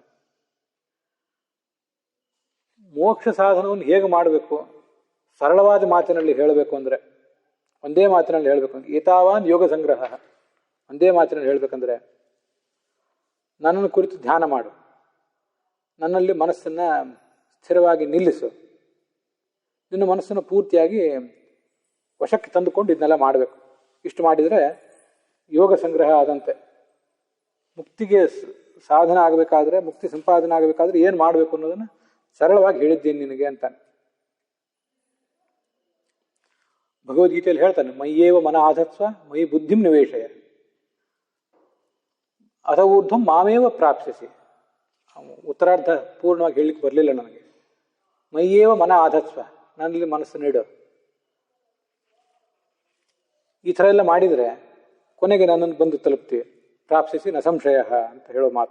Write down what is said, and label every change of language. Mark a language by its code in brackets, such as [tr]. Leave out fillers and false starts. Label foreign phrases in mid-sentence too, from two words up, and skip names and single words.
[kn] ಮೋಕ್ಷ ಸಾಧನವನ್ನು ಹೇಗೆ ಮಾಡಬೇಕು, ಸರಳವಾದ ಮಾತಿನಲ್ಲಿ ಹೇಳಬೇಕು ಅಂದರೆ, ಒಂದೇ ಮಾತಿನಲ್ಲಿ ಹೇಳಬೇಕು ಅಂದರೆ, [sa] ಏತಾವಾನ್ ಯೋಗ ಸಂಗ್ರಹ, [kn] ಒಂದೇ ಮಾತಿನಲ್ಲಿ ಹೇಳಬೇಕಂದ್ರೆ, ನನ್ನನ್ನು ಕುರಿತು ಧ್ಯಾನ ಮಾಡು, ನನ್ನಲ್ಲಿ ಮನಸ್ಸನ್ನು ಸ್ಥಿರವಾಗಿ ನಿಲ್ಲಿಸು, ನಿನ್ನ ಮನಸ್ಸನ್ನು ಪೂರ್ತಿಯಾಗಿ ವಶಕ್ಕೆ ತಂದುಕೊಂಡು ಇದನ್ನೆಲ್ಲ ಮಾಡಬೇಕು. ಇಷ್ಟು ಮಾಡಿದರೆ ಯೋಗ ಸಂಗ್ರಹ ಆದಂತೆ. ಮುಕ್ತಿಗೆ ಸಾಧನ ಆಗಬೇಕಾದ್ರೆ, ಮುಕ್ತಿ ಸಂಪಾದನೆ ಆಗಬೇಕಾದ್ರೆ ಏನು ಮಾಡಬೇಕು ಅನ್ನೋದನ್ನು ಸರಳವಾಗಿ ಹೇಳಿದ್ದೀನಿ ನಿನಗೆ ಅಂತಾನೆ. ಭಗವದ್ಗೀತೆಯಲ್ಲಿ ಹೇಳ್ತಾನೆ, [sa] ಮಯ್ಯೇವ ಮನ ಆಧತ್ಸ್ವ ಮಯಿ ಬುದ್ಧಿಂ ನಿವೇಶಯ ಅಥ ಊರ್ಧ್ವಂ ಮಾಮೇವ ಪ್ರಾಪ್ಸಿಸಿ. [kn] ಉತ್ತರಾರ್ಧ ಪೂರ್ಣವಾಗಿ ಹೇಳಲಿಕ್ಕೆ ಬರಲಿಲ್ಲ ನನಗೆ. [sa] ಮಯ್ಯೇವ ಮನ ಆಧತ್ಸ್ವ, [kn] ನನ್ನಲ್ಲಿ ಮನಸ್ಸು ನೀಡು. ಈ ಥರ ಎಲ್ಲ ಮಾಡಿದರೆ ಕೊನೆಗೆ ನನ್ನನ್ನು ಬಂದು ತಲುಪ್ತೀವಿ. [sa] ಪ್ರಾಪ್ಸಿಸಿ ನ ಸಂಶಯ [kn] ಅಂತ ಹೇಳೋ ಮಾತು.